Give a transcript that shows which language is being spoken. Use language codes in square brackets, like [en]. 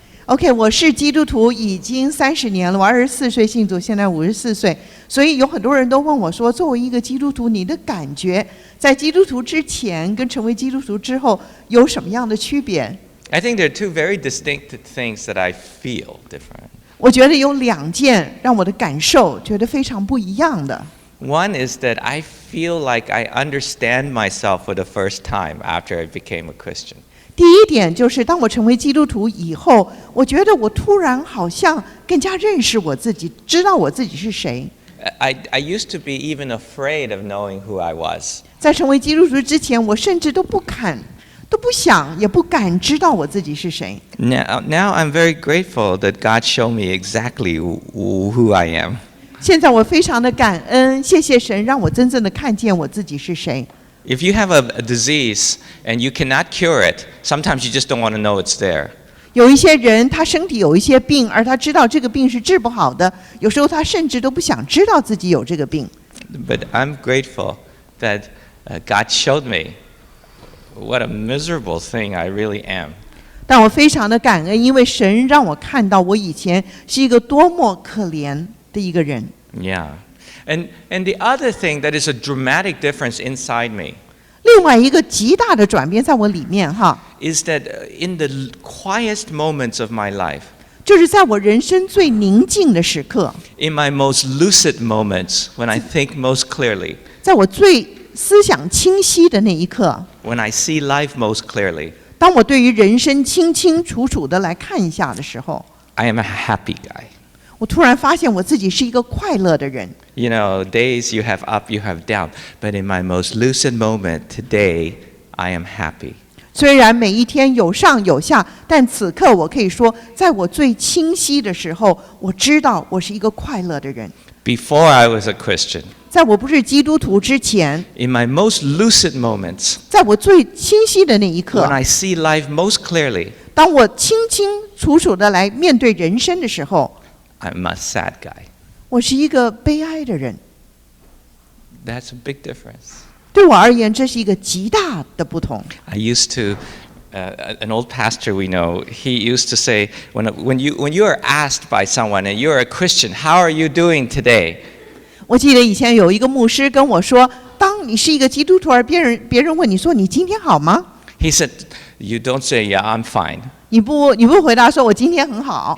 [zh] OK， 我是基督徒已经30年了，我24岁信主，现在54岁，所以有很多人都问我说，作为一个基督徒，你的感觉在基督徒之前跟成为基督徒之后有什么样的区别？ [en] I think there are two very distinct things that I feel different. [zh] 我觉得有2件让我的感受觉得非常不一样的。 [en] One is that I feel like I understand myself for the first time after I became a Christian. [zh] 第一点就是，当我成为基督徒以后，我觉得我突然好像更加认识我自己，知道我自己是谁。 [en] I used to be even afraid of knowing who I was. [zh] 在成为基督徒之前，我甚至都不想，也不敢知道我自己是谁。 [en] Now I'm very grateful that God showed me exactly who I am. [zh] 现在我非常的感恩，谢谢神让我真正的看见我自己是谁。 [en] If you have a disease and you cannot cure it, sometimes you just don't want to know it's there. [zh] 有一些人他身体有一些病，而他知道这个病是治不好的，有时候他甚至都不想知道自己有这个病。 [en] But I'm grateful that God showed me what a miserable thing I really am. [zh] 但我非常的感恩，因为神让我看到我以前是一个多么可怜的一个人。 [en] Yeah. And the other thing that is a dramatic difference inside me [zh] 另外一个极大的转变在我里面哈， [en] is that in the quietest moments of my life, [zh] 就是在我人生最宁静的时刻， [en] in my most lucid moments, when I think most clearly, [zh] 在我最思想清晰的那一刻， [en] when I see life most clearly, [zh] 当我对于人生清清楚楚的来看一下的时候， [en] I am a happy guy. [zh] 我突然发现我自己是一个快乐的人。 [en] You know, days you have up, you have down. But in my most lucid moment today, I am happy. [zh] 虽然每一天有上有下，但此刻我可以说，在我最清晰的时候，我知道我是一个快乐的人。 [en] Before I was a Christian, [zh] 在我不是基督徒之前， [en] in my most lucid moments, [zh] 在我最清晰的那一刻， [en] when I see life most clearly, [zh] 当我清清楚楚的来面对人生的时候， [en] I'm a sad guy. [zh] 我是一个悲哀的人。 [en] That's a big difference. [zh] 对我而言，这是一个极大的不同。 [en] I used to, an old pastor we know, he used to say, when you are asked by someone and you're a Christian, how are you doing today? [zh] 我记得以前有一个牧师跟我说，当你是一个基督徒，而别人问你说你今天好吗？ [en] He said, you don't say, yeah, I'm fine. [zh] 你不回答说我今天很好。